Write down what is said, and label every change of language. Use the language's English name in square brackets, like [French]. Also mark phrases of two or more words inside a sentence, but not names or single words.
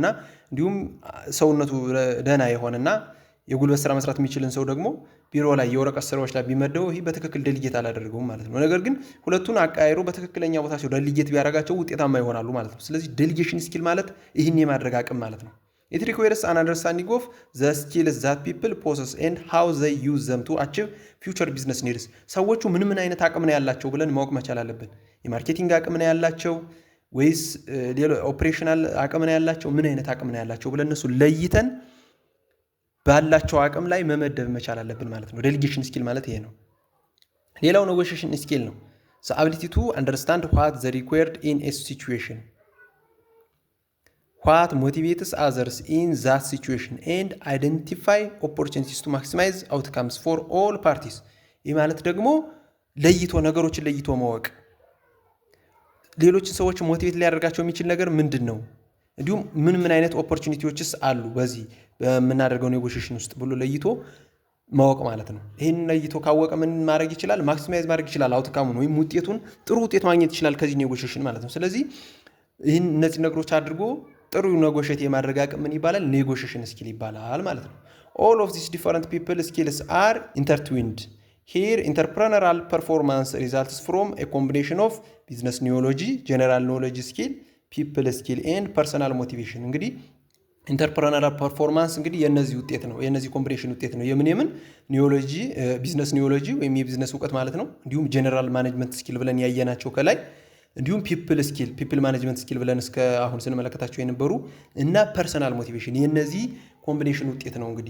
[Amharic] እንዲሁም ሰውነቱ ደህና የሆነና የጉልበት ስራ መስራት የሚችልን ሰው ደግሞ ቢሮ ላይ የወረቀት ስራዎች ላይ ቢመደበው ይህ በትክክል ዴሊጌት አላደረገውም ማለት ነው። ነገር ግን ሁለቱን አቃይሮ በትክክለኛ ቦታ ሲሆን ዴሊጌት ቢያደርጋቸው ውጤታማ ይሆናሉ ማለት ነው። ስለዚህ [English] delegation skill [Amharic] ማለት ይህን የማድረግ አቅም ማለት ነው። [English] It requires an understanding of the skills that people possess and how they use them to achieve future business needs. [Amharic] ሰዎቹ ምን አይነት አቅም ነው ያላቸው ብለን ማወቅ መቻል አለብን። የማርኬቲንግ አቅም ነው ያላቸው ወይስ ኦፕሬሽናል አቅም ነው ያላቸው፣ ምን አይነት አቅም ነው ያላቸው ብለን እነሱ ለይተን ባላቸው አቅም ላይ መመደብ መቻል አለብን ማለት ነው። [English] delegation skill [Amharic] ማለት ይሄ ነው። ሌላው [English] negotiation skill [Amharic] ነው። [English] the ability to understand what the required in a situation, what motivates others in that situation and identify opportunities to maximize outcomes for all parties። [Amharic] ይህ ማለት ደግሞ ለይቶ ነገሮችን ለይቶ ማወቅ፣ ሌሎችን ሰዎች ሞቲቬት ሊያደርጋቸው የሚችል ነገር ምንድን ነው፣ እንዲሁም ምን አይነት ኦፖርቹኒቲዎችስ አሉ በዚህ በምናደርገው ኔጎሽዬሽን ውስጥ ብሎ ለይቶ ማወቅ ማለት ነው። ይሄን ለይቶ ካወቀ ምን ማድረግ ይችላል? ማክሲማይዝ ማድረግ ይችላል አውትካሙን ወይም ውጤቱን፣ ጥሩ ውጤት ማግኘት ይችላል ከዚህ ኔጎሽዬሽን ማለት ነው። ስለዚህ ይህን እነዚህ ነገሮች አድርጎ ጥሩ ኔጎሽዬት የማድረግ አቅም ምን ይባላል? [English] negotiation skill [Amharic] ይባላል ማለት ነው። [English] all of these different people skills are intertwined. Here entrepreneurial performance results from a combination of business knowledge, general knowledge skill, people skill and personal motivation። እንግዲህ entrepreneurial performance [Amharic] እንግዲህ የነዚህ ውጤት ነው፣ የነዚህ ኮምቢኔሽን ውጤት ነው። የምን ኒዮሎጂ፣ [English] business neology [Amharic] ወይም የቢዝነስ እውቀት ማለት ነው። እንዲሁም [English] general management skill [Amharic] ብለን ያየናቸው ከላይ፣ እንዲሁም [English] people skill፣ people management skill [Amharic] ብለን እስከ አሁን ስንመለከታቸው የነበሩ እና [English] personal motivation [Amharic] የነዚህ ኮምቢኔሽን ውጤት ነው። እንግዲህ